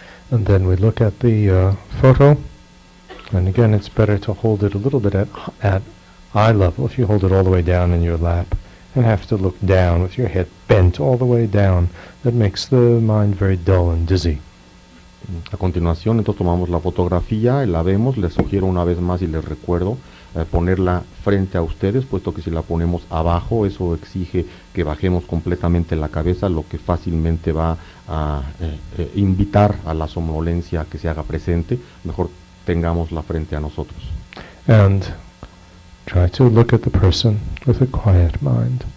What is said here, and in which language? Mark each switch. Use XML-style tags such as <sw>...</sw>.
<en>And then we look at the photo, and again it's better to hold it a little bit at eye level. If you hold it all the way down in your lap and have to look down with your head bent all the way down, that makes the mind very dull and dizzy.</en> <es>A continuación, entonces tomamos la fotografía y la vemos. Les sugiero una vez más y les recuerdo ponerla frente a ustedes, puesto que si la ponemos abajo, eso exige que bajemos completamente la cabeza, lo que fácilmente va a invitar a la somnolencia que se haga presente. Mejor tengámosla frente a nosotros.</es> <en>And try to look at the person with a quiet mind.</en>